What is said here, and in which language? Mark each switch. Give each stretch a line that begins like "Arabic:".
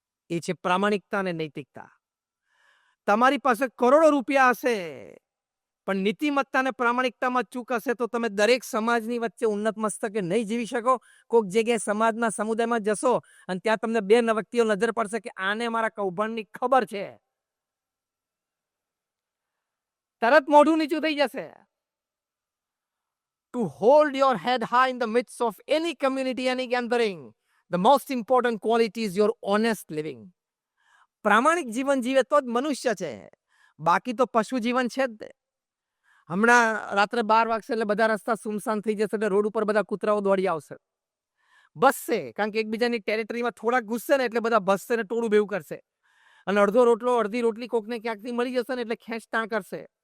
Gujarati: એ છે પ્રામાણિકતા અને નૈતિકતા. તમારી પાસે કરોડો રૂપિયા હશે, પણ નીતિમત્તા અને પ્રામાણિકતામાં ચૂક હશે તો તમે દરેક સમાજની વચ્ચે ઉન્નત મસ્તકે નહીં જીવી શકો. કોઈક જગ્યાએ સમાજના સમુદાયમાં જશો અને ત્યાં તમને બે વ્યક્તિઓ નજર પડશે કે આને મારા કૌભાંડની ખબર છે, તરત મોઢું નીચું થઈ જશે.
English: To hold your head high in the midst of any community, any gathering, the most important quality is your honest living.
Gujarati: પ્રામાણિક જીવન જીવે તો જ મનુષ્ય છે, બાકી તો પશુ જીવન છે જ. હમણાં રાત્રે 12 વાગશે એટલે બધા રસ્તા સુમસાન થઈ જશે, એટલે રોડ ઉપર બધા કૂતરાઓ દોડી આવશે, બસશે, કારણ કે એકબીજાની ટેરિટરીમાં થોડાક ઘૂસશે ને એટલે બધા બસશે ને ટોળું ભેગું કરશે, અને અડધો રોટલો અડધી રોટલી કોકને ક્યાંકથી મળી જશે ને એટલે ખેંચતાણ કરશે.